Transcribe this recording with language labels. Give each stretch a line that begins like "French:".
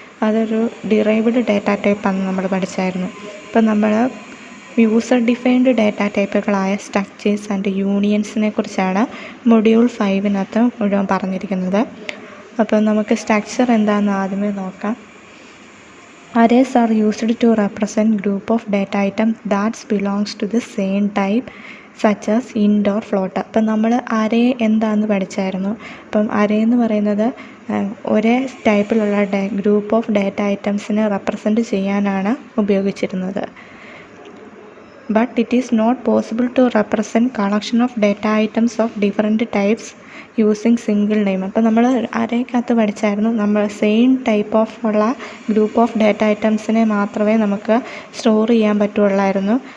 Malayalam: അതൊരു derived data ടൈപ്പാണെന്ന് നമ്മൾ പഠിച്ചായിരുന്നു. അപ്പം നമ്മൾ user defined data ടൈപ്പുകളായ structures and യൂണിയൻസിനെ കുറിച്ചാണ് മൊഡ്യൂൾ 5 മുഴുവൻ പറഞ്ഞിരിക്കുന്നത്. അപ്പം നമുക്ക് സ്ട്രക്ചർ എന്താണെന്ന് ആദ്യമേ നോക്കാം.
English: Arrays are used to represent group of data items that belongs to the same type such as int or float.
Malayalam: അപ്പം നമ്മൾ അറേ എന്താണെന്ന് പഠിച്ചായിരുന്നു. അപ്പം അറേ എന്ന് പറയുന്നത് ഒരേ ടൈപ്പിലുള്ള ഗ്രൂപ്പ് ഓഫ് ഡാറ്റ ഐറ്റംസിനെ റെപ്രസെൻറ്റ് ചെയ്യാനാണ് ഉപയോഗിച്ചിരുന്നത്.
English: But it is not possible to represent collection of data items of different types using single name.
Malayalam: അപ്പോൾ നമ്മൾ അറേക്കകത്ത് പഠിച്ചായിരുന്നു, നമ്മൾ സെയിം ടൈപ്പ് ഓഫ് ഉള്ള ഗ്രൂപ്പ് ഓഫ് ഡാറ്റ ഐറ്റംസിനെ മാത്രമേ നമുക്ക് സ്റ്റോർ ചെയ്യാൻ പറ്റുള്ളായിരുന്നു.